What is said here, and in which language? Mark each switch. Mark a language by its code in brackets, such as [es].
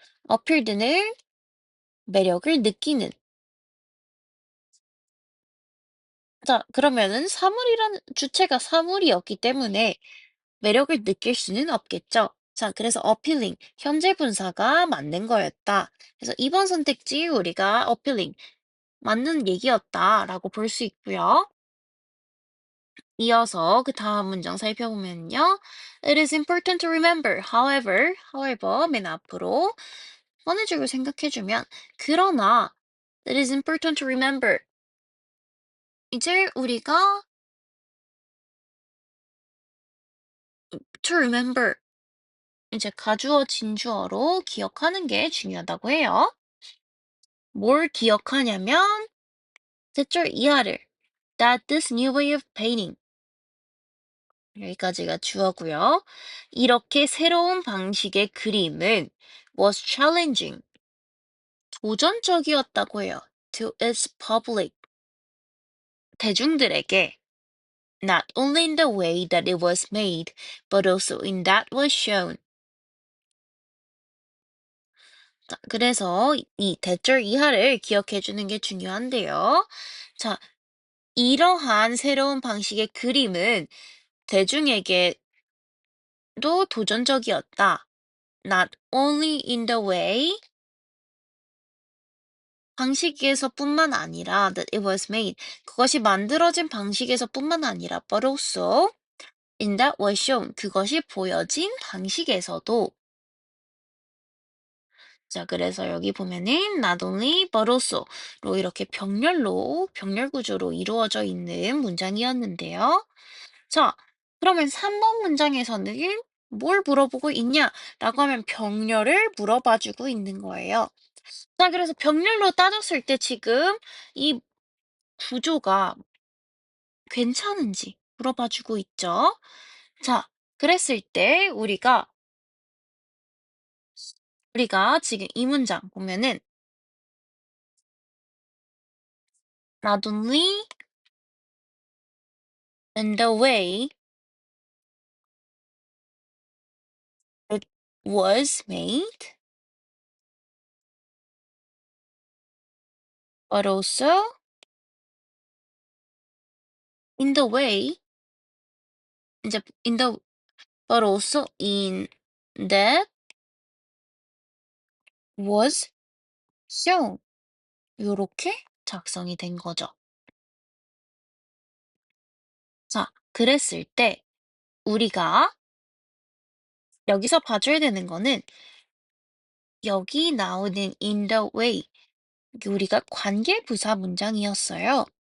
[ko] appealed는 매력을 느끼는 자, 그러면은 사물이라는 주체가 사물이었기 때문에 매력을 느낄 수는 없겠죠. 자, 그래서 appealing, 현재 분사가 맞는 거였다. 그래서 이번 선택지 우리가 appealing, 맞는 얘기였다라고 볼 수 있고요. 이어서 그 다음 문장 살펴보면요. [en] It is important to remember, however, [ko] 맨 앞으로 꺼내주고 생각해주면, 그러나, [en] it is important to remember. [ko] 이제 우리가 to remember, 이제 가주어, 진주어로 기억하는 게 중요하다고 해요. 뭘 기억하냐면, 대절 이하를 [en] that this new way of painting [ko] 여기까지가 주어고요. 이렇게 새로운 방식의 그림은 [en] was challenging [ko] 도전적이었다고 해요. [en] To its public [ko] 대중들에게 [en] not only in the way that it was made, but also in that was shown. [ko] 자, 그래서 이 대절 이하를 기억해 주는 게 중요한데요. 자, 이러한 새로운 방식의 그림은 대중에게도 도전적이었다. [en] Not only in the way [ko] 방식에서뿐만 아니라 [en] that it was made [ko] 그것이 만들어진 방식에서뿐만 아니라 [en] but also in that was shown [ko] 그것이 보여진 방식에서도 자 그래서 여기 보면은 [en] not only but also [ko] 로 이렇게 병렬 구조로 이루어져 있는 문장이었는데요. 자 그러면 3번 문장에서는 뭘 물어보고 있냐라고 하면 병렬을 물어봐 주고 있는 거예요. 자, 그래서 병렬로 따졌을 때 지금 이 구조가 괜찮은지 물어봐 주고 있죠. 자, 그랬을 때 우리가 지금 이 문장 보면은 [en] not only in the way it was made, but also in the way [ko] 이제 [en] in the but also in that was shown [ko] 요렇게 작성이 된 거죠. 자, 그랬을 때 우리가 여기서 봐줘야 되는 거는 여기 나오는 [en] in the way [ko] 이게 우리가 관계부사 문장이었어요.